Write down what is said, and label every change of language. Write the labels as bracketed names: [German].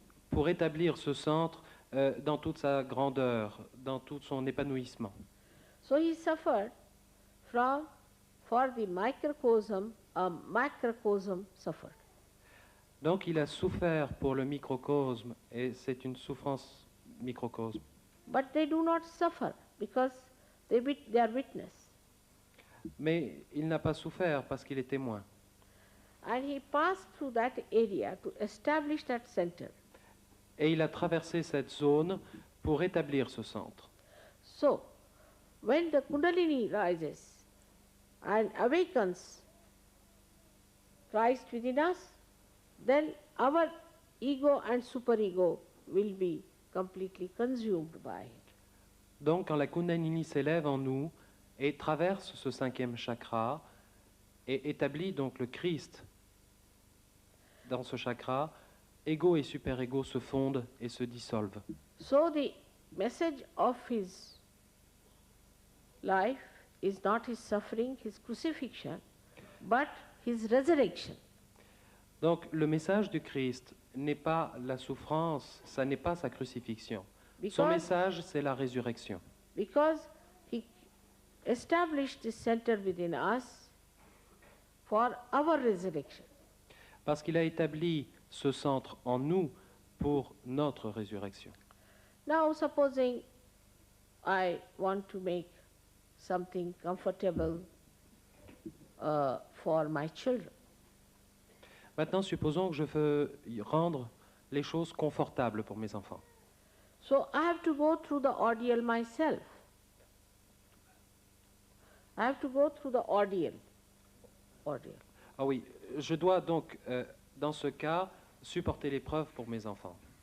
[French] pour établir ce centre dans toute sa grandeur, dans tout son épanouissement. [English] So he suffered for the microcosm, a macrocosm suffered. [French] Donc il a souffert pour le microcosme, et c'est une souffrance microcosme. [English] But they do not suffer because they are witness. [French] Mais il n'a pas souffert parce qu'il est témoin. [English] And he passed through that area to establish that center. [French] Et il a traversé cette zone pour établir ce centre. [English] So, when the Kundalini rises and awakens Christ within us, then our ego and superego will be completely consumed by it. [French] Donc quand la Kundalini s'élève en nous et traverse ce 5e chakra et établit donc le Christ dans ce chakra, ego et super-ego se fondent et se dissolvent. [English] So the message of his life is not his suffering, his crucifixion, but his resurrection. [French] Donc le message du Christ n'est pas la souffrance, ça n'est pas sa crucifixion. Son [English] Because, [French] message, c'est la résurrection. [English] because he established this center within us for our resurrection. [French] Parce qu'il a établi ce centre en nous pour notre résurrection. [English] Now supposing I want to make something comfortable for my children. [French] Maintenant, supposons que je veux rendre les choses confortables pour mes enfants. [English] So I have to go through the ordeal myself. I have to go through the ordeal. [French] Ah oui, je dois donc, dans ce cas, supporter l'épreuve pour mes enfants.